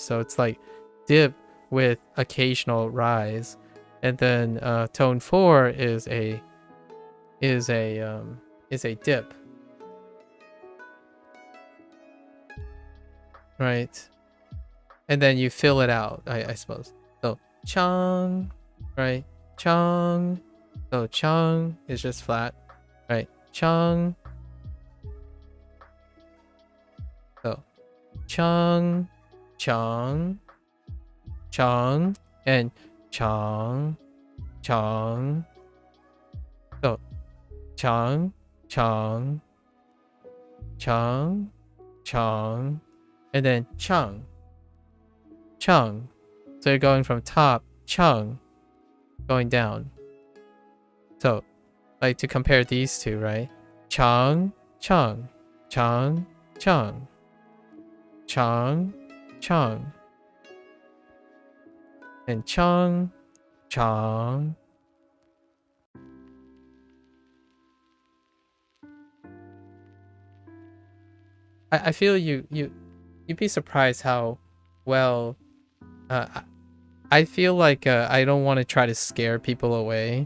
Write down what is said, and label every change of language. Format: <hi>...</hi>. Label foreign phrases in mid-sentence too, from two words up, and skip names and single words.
<en>So it's like dip with occasional rise, and then tone 4 is a dip, right? And then you fill it out, I suppose. So chang, right? Chang. So chang is just flat, right? Chang. So chang, chang, chang, and chang, chang. So chang, chang, chang, chang, and then chang, chang. So you're going from top, chang, going down. So, like to compare these two, right? Chang, chang, chang, chang, chang, chang, and chang, chang. I feel you'd be surprised how well. I feel like I don't want to try to scare people away.</en>